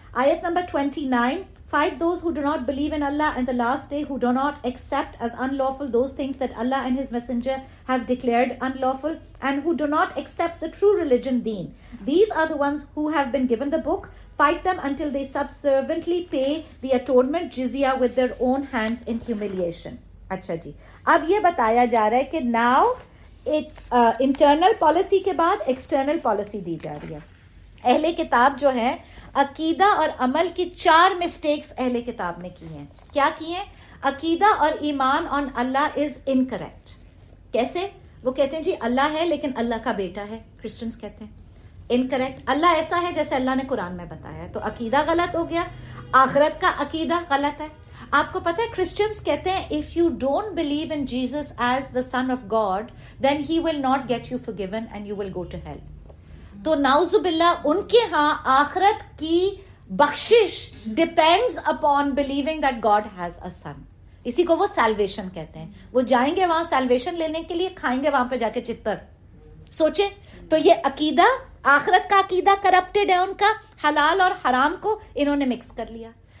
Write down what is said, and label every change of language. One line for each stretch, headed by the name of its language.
English: Ayat number 29, fight those who do not believe in Allah and the last day, who do not accept as unlawful those things that Allah and His Messenger have declared unlawful, and who do not accept the true religion, deen. These are the ones who have been given the book. Fight them until they subserviently pay the atonement jizya with their own hands in humiliation.
Urdu: اچھا جی, اب یہ بتایا جا رہا ہے کہ now ایک internal policy کے بعد ایکسٹرنل پالیسی دی جا رہی ہے. اہل کتاب جو ہے عقیدہ اور عمل کی 4 مسٹیکس اہل کتاب نے کی ہیں. کیا کی ہیں؟ عقیدہ اور ایمان آن اللہ از انکریکٹ. کیسے؟ وہ کہتے ہیں جی اللہ ہے لیکن اللہ کا بیٹا ہے, کرسچنز کہتے ہیں. انکریکٹ, اللہ ایسا ہے جیسے اللہ نے قرآن میں بتایا ہے, تو عقیدہ غلط ہو گیا. آخرت کا عقیدہ غلط ہے. آپ کو پتہ ہے کرسچنز کہتے ہیں
English: if you don't believe in Jesus as the son of God, then he will not get you forgiven and you will go to hell.
Urdu: تو نعوذ باللہ ان کے ہاں آخرت کی بخشش
English: Depends upon believing that God has a son.
Urdu: اسی کو وہ سیلویشن کہتے ہیں. وہ جائیں گے وہاں سیلویشن لینے کے لیے, کھائیں گے وہاں پہ جا کے چتر. سوچیں, تو یہ عقیدہ, آخرت کا عقیدہ کرپٹڈ ہے ان کا, حلال اور حرام کو انہوں نے مکس کر لیا.